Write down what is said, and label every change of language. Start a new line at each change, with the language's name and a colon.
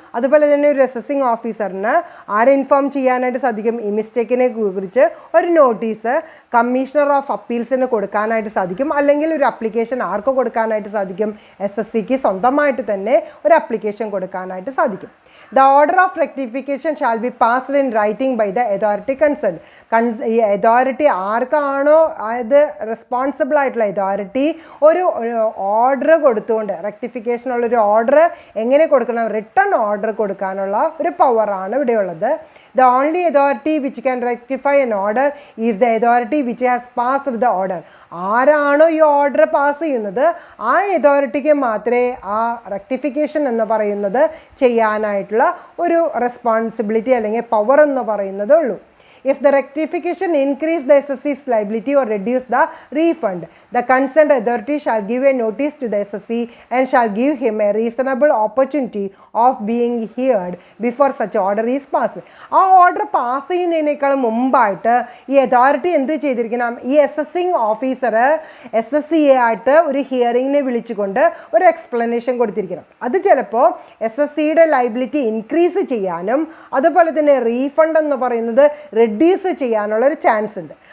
Malayalam: അതുപോലെ തന്നെ ഒരു അസസിംഗ് ഓഫീസറിന് ആരെ ഇൻഫോം ചെയ്യാനായിട്ട് സാധിക്കും, ഈ മിസ്റ്റേക്കിനെ കുറിച്ച് ഒരു നോട്ടീസ് കമ്മീഷണർ ഓഫ് അപ്പീൽസിന് കൊടുക്കാനായിട്ട് സാധിക്കും. അല്ലെങ്കിൽ ഒരു അപ്ലിക്കേഷൻ ആർക്ക് കൊടുക്കാനായിട്ട് സാധിക്കും, SSCക്ക് സ്വന്തമായിട്ട് തന്നെ ഒരു അപ്ലിക്കേഷൻ കൊടുക്കാനായിട്ട് സാധിക്കും.
English: The order of rectification shall be passed in writing by the authority concerned.
Malayalam: ഈ അതോറിറ്റി ആർക്കാണോ അത് റെസ്പോൺസിബിൾ ആയിട്ടുള്ള അതോറിറ്റി ഒരു ഓർഡർ കൊടുത്തുകൊണ്ട് റെക്ടിഫിക്കേഷനുള്ളൊരു ഓർഡർ എങ്ങനെ കൊടുക്കണം, റിട്ടേൺ ഓർഡർ കൊടുക്കാനുള്ള ഒരു പവറാണ് ഇവിടെയുള്ളത്.
English: The only authority which can rectify an order is the authority which has passed the order.
Malayalam: ആരാണോ ഈ ഓർഡർ പാസ് ചെയ്യുന്നത് ആ അതോറിറ്റിക്ക് മാത്രമേ ആ റെക്ടിഫിക്കേഷൻ എന്ന് പറയുന്നത് ചെയ്യാനായിട്ടുള്ള ഒരു റെസ്പോൺസിബിലിറ്റി അല്ലെങ്കിൽ പവർ എന്ന് പറയുന്നത് ഉള്ളൂ.
English: If the rectification increase the SSC's liability or reduce the refund, the concerned authority shall give a notice to the SSC and shall give him a reasonable opportunity of being heard before such order is passed.
Malayalam: ആ order pass ചെയ്യുന്നതിനേക്കാൾ മുമ്പായിട്ട് ഈ authority എന്ത് ചെയ്തിരിക്കണം, ഈ assessing officer SSC ആയിട്ട് ഒരു ഹിയറിങ്ങിനെ വിളിച്ചുകൊണ്ട് ഒരു എക്സ്പ്ലനേഷൻ കൊടുത്തിരിക്കണം. അത് ചിലപ്പോൾ SSCയുടെ ലൈബിലിറ്റി ഇൻക്രീസ് ചെയ്യാനും അതുപോലെ തന്നെ റീഫണ്ട് എന്ന് പറയുന്നത് റെഡ്യൂസ് ചെയ്യാനുള്ളൊരു ചാൻസ് ഉണ്ട്.